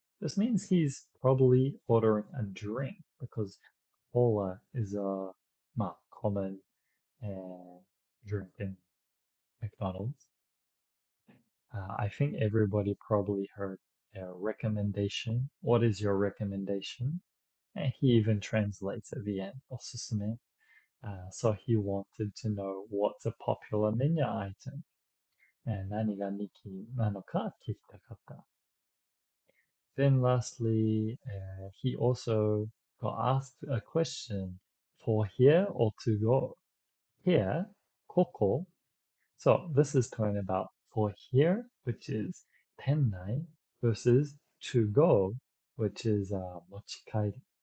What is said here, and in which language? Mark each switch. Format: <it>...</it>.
<en>This means he's probably ordering a drink because cola is a common drink in McDonald's. I think everybody probably heard a recommendation. What is your recommendation? And he even translates at the end, おすすめ. So he wanted to know what's a popular menu item.</en> <ja>何が人気なのか聞きたかった。</ja> <en>Then lastly, he also got asked a question for here or to go. Here, koko. So this is talking about for here, which is tennai, versus to go, which is mochikairi.</en>